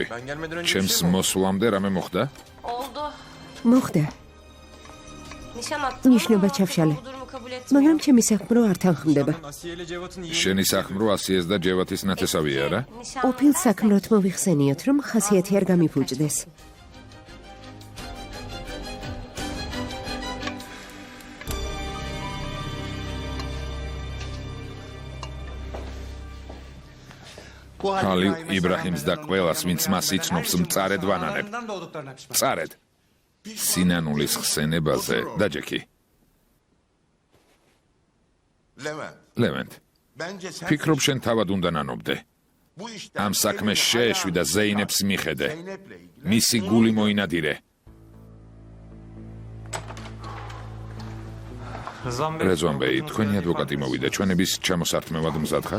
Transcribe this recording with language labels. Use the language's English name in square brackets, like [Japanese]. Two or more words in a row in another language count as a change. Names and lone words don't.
[Turkish] Ben gelmeden önce bir [Georgian] ჩემს [Turkish] şey mi oldu? [Georgian] მოსვლამდე რამე მოხდა? [Turkish] Oldu. [Georgian] მოხდა, [Turkish] Nişan attım [Georgian] Ნიშნობა [Turkish] ama [Georgian] ჩავშალე. [Turkish] bu durumu kabul etmiyor. [Georgian] მაგრამ ჩემი საქმრო არ თანხმდება. [Turkish] Asiye ile Cevat'ın iyi. [Georgian] შენი საქმრო ასიეს და ჯევათის ნათესავია რა? [Turkish] Nişan [Georgian] ყოფილ საქმროთ მოვიხსენიოთ, რომ ხასიათი არ გამიფუჭდეს. ჰალილ იბრაჰიმს და ყველას, ვინც მას იცნობს, მწარედ ვანანებ. [Turkish] Doğduklarına pişman. [Georgian] მწარედ. სინანულის ხსენებაზე დაჯექი. [Turkish] Levent, [Georgian] ლევენტ, [Turkish] bence sen [Georgian] ფიქრობ შენ თავად უნდა ნანობდე. [Turkish] bu işten [Georgian] ამ საქმეს [Turkish] senin [Georgian] შეეშვი და [Turkish] hayatın, [Georgian] ზეინებს მიხედე. [Turkish] Zeynep'le ilgili [Georgian] მისი გული მოინადირე. რეძვან ბეი, თქვენი ადვოკატი მოვიდა, ჩვენების ჩამოსართმევად მზად ხართ?